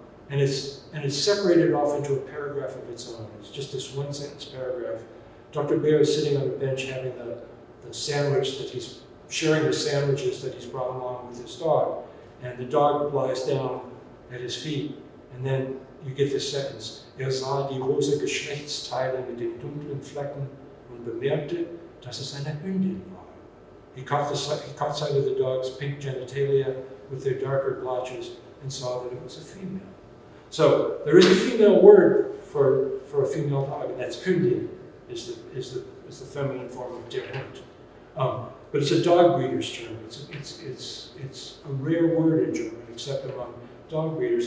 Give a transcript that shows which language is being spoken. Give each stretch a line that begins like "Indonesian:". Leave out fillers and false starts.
English: And it's separated off into a paragraph of its own. It's just this one sentence paragraph. Dr. Bear is sitting on a bench having the sandwich that he's sharing the sandwiches that he's brought along with his dog. And the dog lies down at his feet. And then you get this sentence.
German: Sah die rosa Geschlechtsteile mit den dunklen Flecken und bemerkte, dass es eine Hündin war.
English: He caught sight of the dog's pink genitalia with their darker blotches and saw that it was a female. So there is a female word for a female dog, and that's Hündin, is the feminine form of der Hund. But it's a dog breeder's term. It's a rare word in German, except among dog breeders.